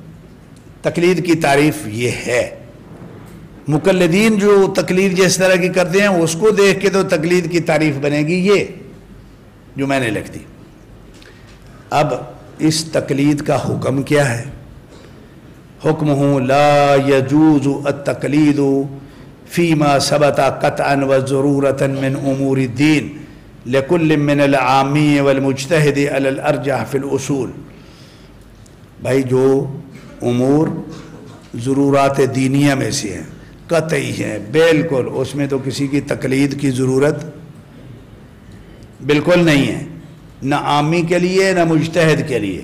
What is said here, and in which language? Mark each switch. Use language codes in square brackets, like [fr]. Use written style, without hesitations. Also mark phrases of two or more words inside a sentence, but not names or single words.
[ur] تقلید کی تعریف یہ ہے. مقلدین جو تقلید جس طرح کی کرتے ہیں اس کو دیکھ کے تو تقلید کی تعریف بنے گی یہ جو میں نے لکھ دی. اب اس تقلید کا حکم کیا ہے؟ [ar] حکمہ لا یجوز التقلید فیما ثبت قطعا وضرورتا من امور الدین لکل من العامی والمجتہد علی الارجح فی الاصول. [ur] بھائی جو امور ضرورات دینیہ میں سے ہیں، قطعی ہیں بالکل، اس میں تو کسی کی تقلید کی ضرورت بالکل نہیں ہے، نہ عامی کے لیے نہ مجتہد کے لیے.